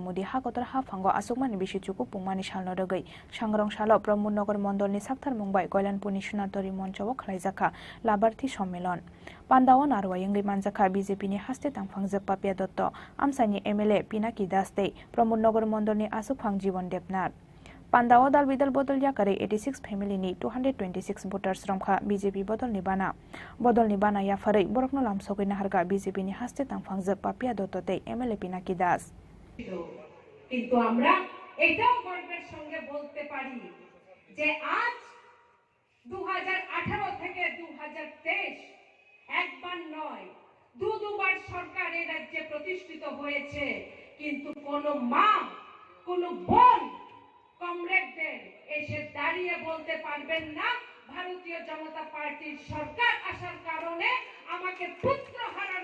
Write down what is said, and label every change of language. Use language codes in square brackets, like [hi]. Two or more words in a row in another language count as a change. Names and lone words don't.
[trp] Modi Hakotar Hafango Asukmani Bishichuku Pungmani Shalnodogai Shangrongshalo Pramudnagar Mondolni Saktar Mumbai Koilanpur Nishnatori Moncho Khlaijaka Labarthi Sommilon Pandawan Arwa Yengi Manjaka BJP ni haste tangfangjak Papia Dotto Amsani MLA Pinaki Daste Pramudnagar Mondolni Asukphang Jibon Debnar Pandawa Dal Bidal Bodol Yakare 86 family ni 226 [en] voters from [trp] Kha BJP Bodol Nibana Yafare Borokno Lamsogina Harga BJP ni haste tangfangjak Papia Dottote MLA Pinaki Das [bn] কিন্তু আমরা এটাও গর্বের সঙ্গে বলতে পারি যে আজ 2018 থেকে 2023 একবার নয় দুবার সরকার এই রাজ্যে প্রতিষ্ঠিত হয়েছে কিন্তু কোনো মা কোনো বোন কমরেডদের এসে দাঁড়িয়ে বলতে পারবেন না ভারতীয় জনতা পার্টির সরকার আসার কারণে আমাকে পুত্র হারার